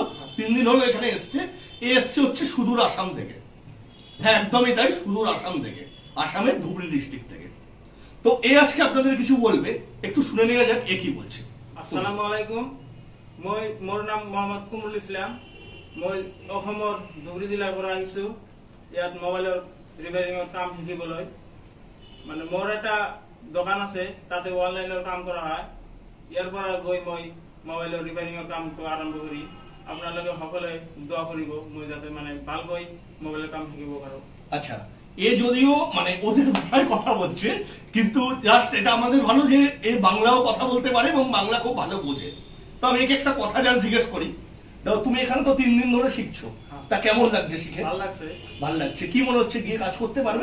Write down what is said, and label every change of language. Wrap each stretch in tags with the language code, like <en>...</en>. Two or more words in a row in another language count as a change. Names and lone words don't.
<bn>3 দিন হলো এখানে এসছে। এসছে হচ্ছে সুদূর আসাম থেকে। হ্যাঁ, একদমই তাই, সুদূর আসাম থেকে, আসামের ধুবড়ী ডিস্ট্রিক্ট থেকে। তো আজকে আপনাদের কিছু বলবে, একটু শুনে নেওয়া যাক কি বলছে।</bn> <ar>السلام عليكم,</ar> <as>মোর নাম মোহাম্মদ কুমরুল ইসলাম। মই অসমৰ ধুবড়ী জিলাৰ পৰা আহিছো ইয়াত মোবাইলৰ ৰিপেয়াৰিঙৰ কাম শিকিবলৈ। মানে মোৰ এটা দোকান আছে, তাতে অনলাইনৰ কাম কৰা হয়। ইয়াৰ পৰা গৈ মই মোবাইলৰ ৰিপেয়াৰিঙৰ কামটো আৰম্ভ কৰি আপোনালোকে সকলোৱে দোয়া কৰিব মই যাতে মানে ভালকৈ মোবাইলৰ কাম শিকিব পাৰো।</as> <bn>আচ্ছা, যদিও মানে ওদের ভাষায় কথা বলছে, কিন্তু জাস্ট এটা আমাদের ভালো যে বাংলাও কথা বলতে পারে এবং বাংলা খুব ভালো বোঝে। তো আমি একটা কথা জাস্ট জিজ্ঞেস করি, তুমি এখানে তো 3 দিন ধরে শিখছো, তা কেমন লাগছে শিখে? ভালো লাগছে। ভালো লাগছে। কি মনে হচ্ছে গিয়ে কাজ করতে পারবে?</bn>